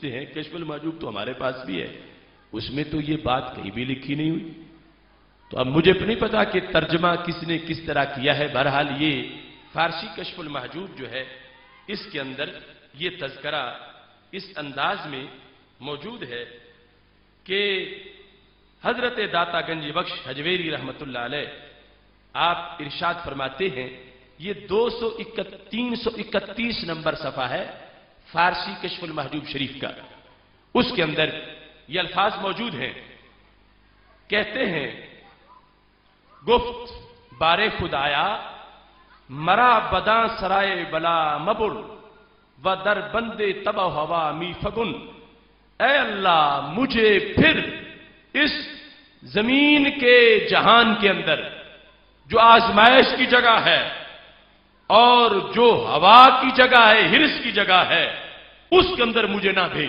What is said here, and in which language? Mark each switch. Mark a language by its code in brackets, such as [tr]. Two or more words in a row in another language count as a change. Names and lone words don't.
[ur] ہیں کشف المحجوب تو ہمارے پاس بھی ہے، اس میں تو یہ بات کہیں بھی لکھی نہیں ہوئی، تو اب مجھے نہیں پتا کہ ترجمہ کس نے کس طرح کیا ہے، بہرحال یہ فارسی کشف المحجوب جو ہے اس کے اندر یہ تذکرہ اس انداز میں موجود ہے کہ حضرت داتا گنج بخش حجویری رحمت اللہ علیہ آپ ارشاد فرماتے ہیں، یہ 331 نمبر صفحہ ہے فارسی کشف المحجوب شریف کا، اس کے اندر یہ الفاظ موجود ہیں، کہتے ہیں [fa] گفت بار خدایا مرا بداں سرائے بلا مبر و در بندے تبا ہوا می فگن، [ur] اے اللہ مجھے پھر اس زمین کے جہان کے اندر جو آزمائش کی جگہ ہے اور جو ہوا کی جگہ ہے، ہرس کی جگہ ہے، اس کے اندر مجھے نہ بھیج۔